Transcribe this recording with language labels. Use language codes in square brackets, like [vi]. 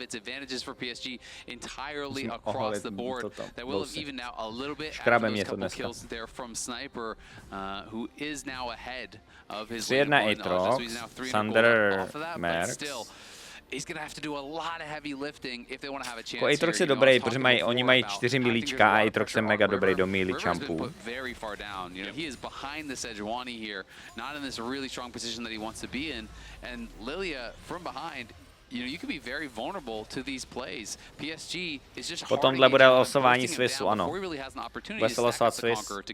[en] It's advantages for PSG entirely across the board. That will have evened out a little bit after kills there from Sniper, who is now ahead of his lane Aatrox, Sander, Merx. Still, he's gonna have to do a lot of heavy lifting if they want to have a chance. [cs] Aatrox je dobrý, protože oni mají 4 milíčka a Aatrox je mega dobrý do melee jumpů. [en] Very far down. You know, he is behind the Sejuani here, not in this really strong position that he wants to be in, and Lilia from behind. You know, you can be very vulnerable to these plays. PSG is just [cs] po tomhle bude losování Swissu, ano. Bude se losovat Swiss.